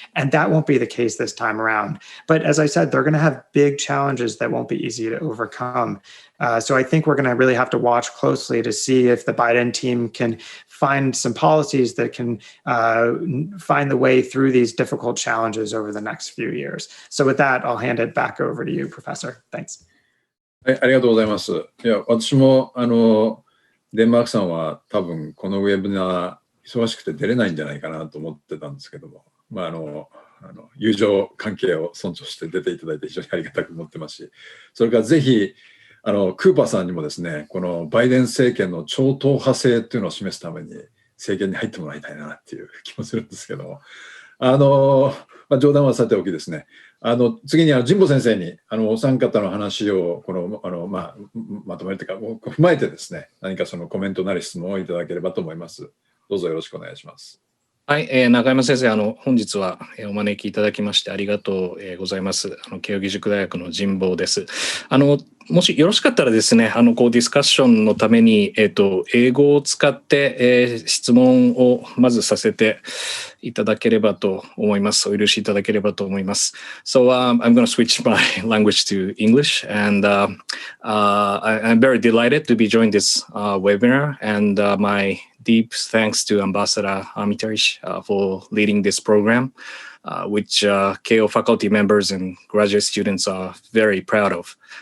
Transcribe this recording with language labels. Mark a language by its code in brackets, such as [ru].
[en] And that won't be the case this time around. But as I said, they're going to have big challenges that won't be easy to overcome. So I think we're going to really have to watch closely to see if the Biden team can find some policies that can find the way through these difficult challenges over the next few years. So with that, I'll hand it back over to you, Professor. Thanks. [ja] はい、ありがとうございます。いや、私もデンマークさんは多分このウェブナー忙しくて出れないんじゃないかなと思ってたんですけども、まあ友情関係を尊重して出ていただいて非常にありがたく思ってますし、それからぜひクーパーさんにもですね、このバイデン政権の超党派性っていうのを示すために政権に入ってもらいたいなっていう気もするんですけど、冗談はさておきですね、次に神保先生にお三方の話をまとめるというか踏まえてですね、何かそのコメントなり質問をいただければと思います。どうぞよろしくお願いします。はい、中山先生、本日はお招きいただきましてありがとうございます。慶應義塾大学の神保です。もしよろしかったらですね、ディスカッションのために、英語を使って、質問をまずさせていただければと思います。お許しいただければと思います。 [en] So, I'm going to switch my language to English, and I'm very delighted to be joining this webinar, and my deep thanks to Ambassador Armitage for leading this program, which Keio faculty members and graduate students are very proud of.